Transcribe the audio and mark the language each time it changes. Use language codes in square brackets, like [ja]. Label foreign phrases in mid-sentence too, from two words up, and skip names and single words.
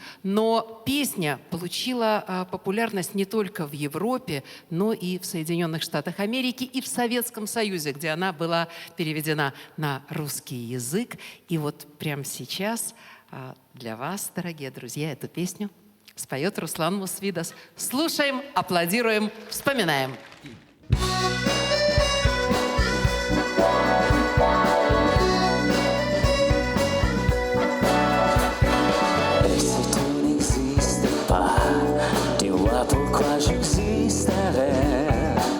[ru] Но песня получила популярность не только в Европе, но и в Соединенных Штатах Америки, и в Советском Союзе, где она была переведена на русский язык. И вот прямо сейчас для вас, дорогие друзья, эту песню споет Руслан Мусвидас. Слушаем, аплодируем, вспоминаем. [fr] Et si tu n'existais pas, dis-moi pourquoi j'existerais.